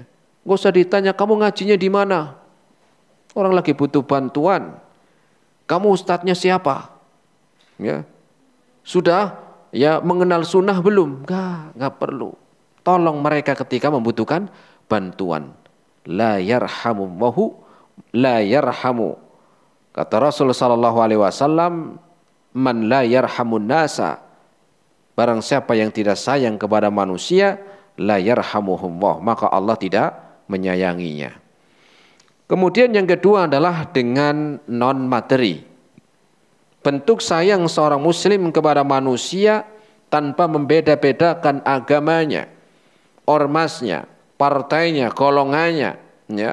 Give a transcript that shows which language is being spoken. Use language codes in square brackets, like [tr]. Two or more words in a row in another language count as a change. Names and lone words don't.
[id] Nggak usah ditanya kamu ngajinya di mana? Orang lagi butuh bantuan. Kamu ustadznya siapa? Ya. Sudah ya mengenal sunnah belum? Enggak perlu. Tolong mereka ketika membutuhkan bantuan. [ar] لا يرحم الله لا يرحم. [id] Kata Rasul [ar] صلى الله عليه وسلم, من لا يرحم الناس. [id] Barang siapa yang tidak sayang kepada manusia, [ar] لا يرحمه الله, [id] maka Allah tidak menyayanginya. Kemudian yang kedua adalah dengan non materi. Bentuk sayang seorang muslim kepada manusia tanpa membeda-bedakan agamanya, ormasnya, partainya, golongannya, ya.